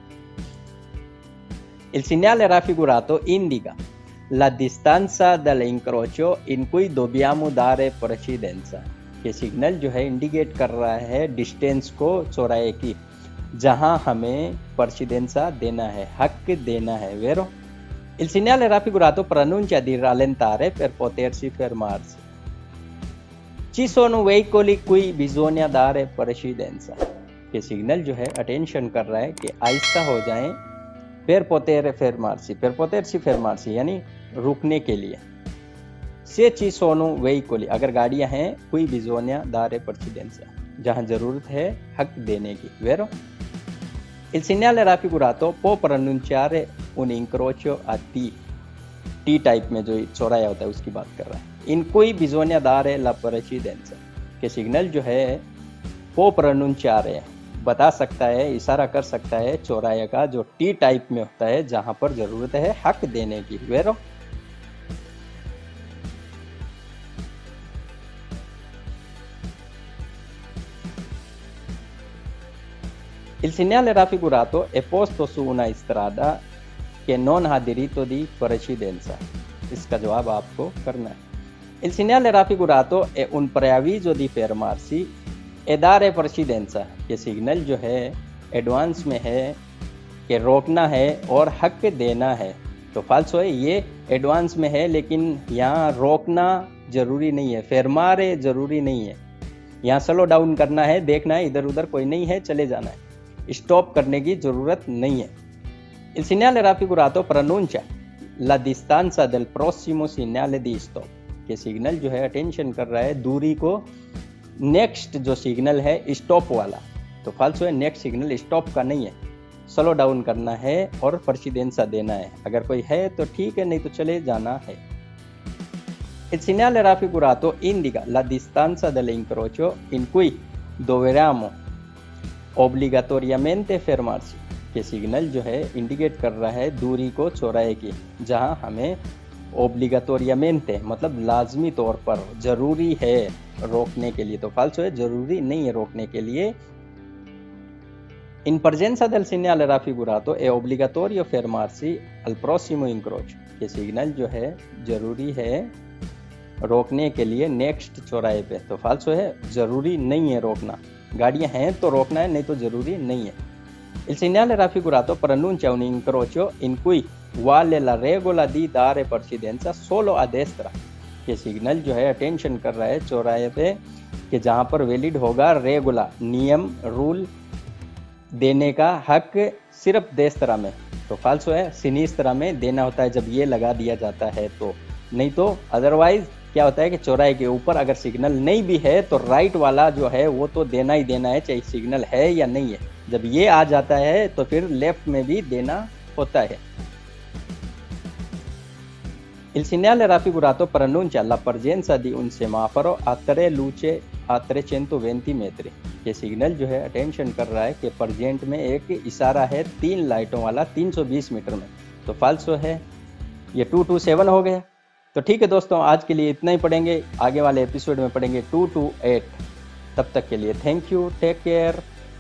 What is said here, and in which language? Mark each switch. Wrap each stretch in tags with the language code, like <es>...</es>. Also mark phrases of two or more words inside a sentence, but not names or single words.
<it>Il segnale raffigurato indica la distanza dell'incrocio in cui dobbiamo dare precedenza,</it> <hi>ये सिग्नल जो है इंडिकेट कर रहा है डिस्टेंस को, चौराहे की, जहां हमें precedenza देना है, हक देना है, वेरो।</hi> <it>Il segnale raffigurato preannuncia di rallentare per potersi fermarsi. Ci sono veicoli cui bisogna dare precedenza,</it> <hi>ये सिग्नल जो है अटेंशन कर रहा है कि आहिस्ता हो जाएं,</hi> <it>per potersi fermarsi</it> <hi>यानी रुकने के लिए।</hi> <it>Se ci sono veicoli,</it> <hi>अगर गाड़ियां हैं,</hi> <it>cui bisogna dare precedenza,</it> <hi>जहां जरूरत है हक देने की, वेरो।</hi> <it>Il segnale raffigurato può preannunciare un incrocio a</it> <hi>T टाइप में जो चौराया होता है उसकी बात कर रहा है।</hi> <it>In cui bisogna dare la precedenza,</it> <hi>के सिग्नल जो है</hi> <it>può preannunciare,</it> <hi>बता सकता है, इशारा कर सकता है चौराहे का जो T टाइप में होता है जहां पर जरूरत है हक देने की, वेरो।</hi> <it>Il segnale raffigurato è posto su una strada che non ha diritto di precedenza,</it> <hi>इसका जवाब आपको करना है।</hi> <it>Il segnale raffigurato è un preavviso di fermarsi e dare precedenza,</it> <hi>ये सिग्नल जो है एडवांस में है कि रोकना है और हक देना है, तो फाल्सो है, ये एडवांस में है लेकिन यहाँ रोकना जरूरी नहीं है, फेरमारे जरूरी नहीं है, यहाँ</hi> <en>slow down</en> <hi>करना है, देखना है इधर उधर कोई नहीं है, चले जाना है, स्टॉप करने की जरूरत नहीं है।</hi> <it>Il segnale raffigurato preannuncia la distanza del prossimo segnale di stop,</it> <hi>के सिग्नल जो है अटेंशन कर रहा है दूरी को, नेक्स्ट जो सिग्नल है स्टॉप वाला, तो फाल्सो है, नेक्स्ट सिग्नल स्टॉप का नहीं है,</hi> <en>slow down</en> <hi>करना है और precedenza देना है, अगर कोई है तो ठीक है, नहीं तो चले जाना है।</hi> <it>Il segnale raffigurato indica la distanza dell'incrocio in cui dobbiamo obbligatoriamente fermarsi,</it> <hi>के सिग्नल जो है इंडिकेट कर रहा है दूरी को चौराहे की, जहां हमें ओब्लिगाटोरियमेंटे मतलब लाजमी तौर पर जरूरी है रोकने के लिए, तो फाल्सो है, जरूरी नहीं है रोकने के लिए।</hi> <it>In presenza del segnale raffigurato è obbligatorio fermarsi al prossimo incrocio,</it> <hi>ये सिग्नल जो है जरूरी है रोकने के लिए नेक्स्ट चौराहे पे, तो फाल्सो है, जरूरी नहीं है रोकना, गाड़ियां हैं तो रोकना है, नहीं तो जरूरी नहीं है।</hi> <it>Il segnale raffigurato preannuncia un incrocio in cui vale la regola di dare precedenza solo a destra,</it> <hi>ये सिग्नल जो है अटेंशन कर रहा है चौराहे पे कि जहां पर वैलिड होगा रेगुला, नियम, रूल देने का हक सिर्फ देस्त्रा में, तो फाल्सो है, सिनिस्त्रा में देना होता है जब ये लगा दिया जाता है, तो नहीं तो अदरवाइज क्या होता है कि चौराहे के ऊपर अगर सिग्नल नहीं भी है तो राइट वाला जो है वो तो देना ही देना है, चाहे सिग्नल है या नहीं है, जब ये आ जाता है तो फिर लेफ्ट में भी देना होता है। Il segnale raffigurato preannuncia la presenza di un semaforo a 3 luci a 320 metri, ये सिग्नल जो है अटेंशन कर रहा है कि प्रेजेंट में एक इशारा है 3 लाइटों वाला 320 मीटर में, तो फाल्सो है, ये 227 हो गया। तो ठीक है दोस्तों, आज के लिए इतना ही पढ़ेंगे, आगे वाले एपिसोड में पढ़ेंगे 2 to 8। तब तक के लिए</hi> <en>thank you, take care.</en>